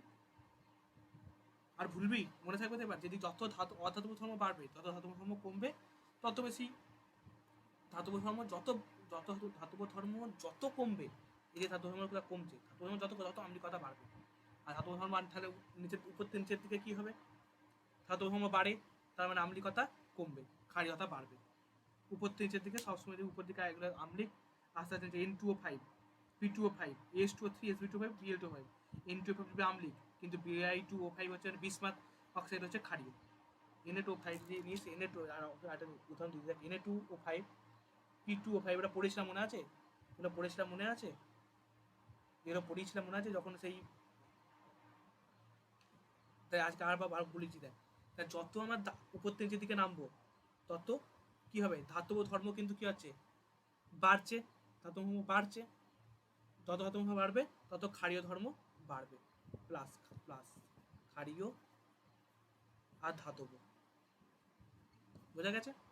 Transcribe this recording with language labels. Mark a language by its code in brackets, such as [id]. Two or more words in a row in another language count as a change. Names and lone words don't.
[bn] আর ভুলবি, মনে থাকবে এবার, যদি যত অধাতব ধর্ম বাড়বে তত ধাতব ধর্ম কমবে, তত বেশি ধাতব ধর্ম যত, যত ধাতব ধর্ম যত কমবে, এই যে ধাতব ধর্মগুলো কমছে, ধাতব ধর্ম যত তত আম্লিকতা বাড়বে। আর ধাতব ধর্ম তাহলে নিচের উপর থেকে নিচের দিকে কি হবে, ধাতব ধর্ম বাড়ে, তার মানে আম্লিকতা কমবে, ক্ষারীয়তা বাড়বে। উপর থেকে নিচের দিকে সবসময় উপর দিকে এগুলো আম্লিক, আস্তে আস্তে N2O5, P2O5, AS2O3, Sp2O5, Bl2O5, N2O5 আম্লিক, কিন্তু Bi2O5 হচ্ছে [en] bismuth oxide, [bn] হচ্ছে ক্ষারীয়। Na2O5 দিয়ে নিস, Na2 আর একটা উদাহরণ দিতে দেখ, Na2O5, P2O5 এটা পড়েছিলাম মনে আছে, এটা পড়েছিলাম মনে আছে, এগুলো পড়েছিলাম মনে আছে যখন সেই, তাই আজকে আর বার বলেছি দেখ, তাই যত আমার উপর থেকে যেদিকে নামবো তত কি হবে, ধাতব ধর্ম কিন্তু কি হচ্ছে, বাড়ছে, ধাতব ধর্ম বাড়ছে, যত ধাতব ধর্ম বাড়বে তত ক্ষারীয় ধর্ম বাড়বে, [en] plus plus [bn] ক্ষারীয় আর ধাতব, বোঝা গেছে?